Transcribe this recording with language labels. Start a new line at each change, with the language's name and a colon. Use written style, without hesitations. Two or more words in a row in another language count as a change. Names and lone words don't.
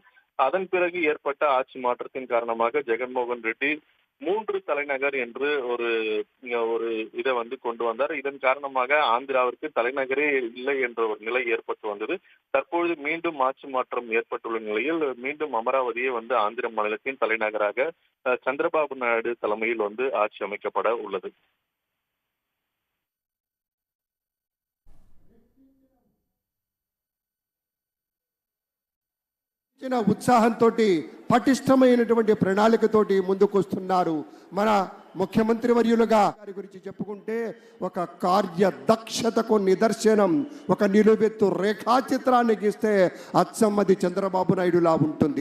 Tamil: அதன் பிறகு ஏற்பட்ட ஆட்சி மாற்றத்தின் காரணமாக ஜெகன்மோகன் ரெட்டி 3 தலைநகர் என்று ஒரு இதை கொண்டு வந்தார். இதன் காரணமாக ஆந்திராவிற்கு தலைநகரே இல்லை என்ற ஒரு நிலை ஏற்பட்டு வந்தது. தற்பொழுது மீண்டும் ஆட்சி மாற்றம் ஏற்பட்டுள்ள நிலையில் மீண்டும் அமராவதியே ஆந்திர மாநிலத்தின் தலைநகராக சந்திரபாபு நாயுடு தலைமையில் ஆட்சி அமைக்கப்பட உள்ளது.
Telugu: ఉత్సాహంతో పటిష్టమైనటువంటి ప్రణాళికతోటి ముందుకొస్తున్నారు మన ముఖ్యమంత్రి వర్యులుగా. గారి గురించి చెప్పుకుంటే ఒక కార్యదక్షతకు నిదర్శనం, ఒక నిలువెత్తు రేఖాచిత్రాన్ని గీస్తే అచ్చమ్మది చంద్రబాబు నాయుడులా ఉంటుంది.